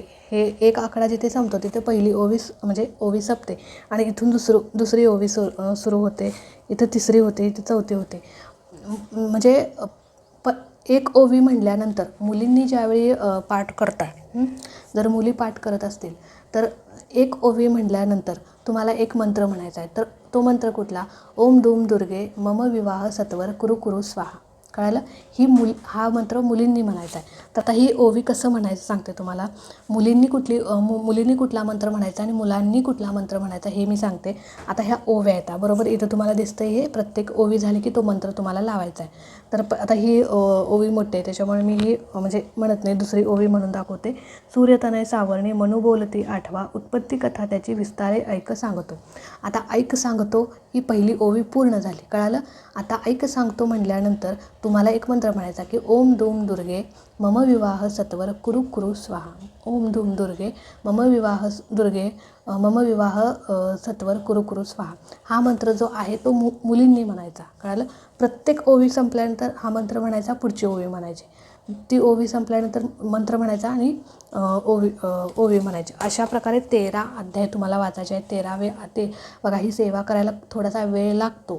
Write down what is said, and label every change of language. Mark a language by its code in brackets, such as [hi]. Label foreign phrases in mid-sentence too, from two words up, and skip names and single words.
[mr] हे एक आकडा जिथे संपतो तिथे पहिली ओवी म्हणजे ओवी संपते, आणि इथून दुसरी ओवी सुरू होते. इथं तिसरी होते, इथं चौथी होते. म्हणजे एक ओवी म्हटल्यानंतर मुलींनी ज्यावेळी पाठ करतात, जर मुली पाठ करत असतील तर एक ओवी म्हटल्यानंतर तुम्हाला एक मंत्र म्हणायचा आहे. तर तो मंत्र कुठला? [sa] ओम धूम दुर्गे मम विवाह सत्वर कुरु कुरु स्वाहा. [mr] कळालं? हा मंत्र मुलींनी म्हणायचा आहे. तर आता ही ओवी कसं म्हणायचं सांगते तुम्हाला. मुलींनी कुठला मंत्र म्हणायचा आणि मुलांनी कुठला मंत्र म्हणायचा हे मी सांगते. आता ह्या ओव्या येतात बरोबर. इथं तुम्हाला दिसतं हे प्रत्येक ओवी झाली की तो मंत्र तुम्हाला लावायचा आहे. तर आता ही ओवी मोठी आहे त्याच्यामुळे मी ही म्हणजे म्हणत नाही, दुसरी ओवी म्हणून दाखवते. सूर्यतनय सावरणी मनोबोलती आठवा, उत्पत्ती कथा त्याची विस्तारे ऐक सांगतो. आता ऐक सांगतो ही पहिली ओवी पूर्ण झाली. कळालं? आता ऐक सांगतो म्हटल्यानंतर तुम्हाला एक मंत्र म्हणायचा की [sa] ओम धूम दुर्गे मम विवाह सत्वर कुरु कुरु स्वाहा. ओम धूम दुर्गे मम विवाह सत्वर कुरु कुरु स्वाहा. [mr] हा मंत्र जो आहे तो मुलींनी म्हणायचा. कळालं? प्रत्येक ओवी संपल्यानंतर हा मंत्र म्हणायचा, पुढची ओवी म्हणायची, ती ओवी संपल्यानंतर मंत्र म्हणायचा आणि ओवी म्हणायची. अशा प्रकारे 13 अध्याय तुम्हाला वाचायचे आहेत. 13वे ते बघा ही सेवा करायला थोडासा वेळ लागतो.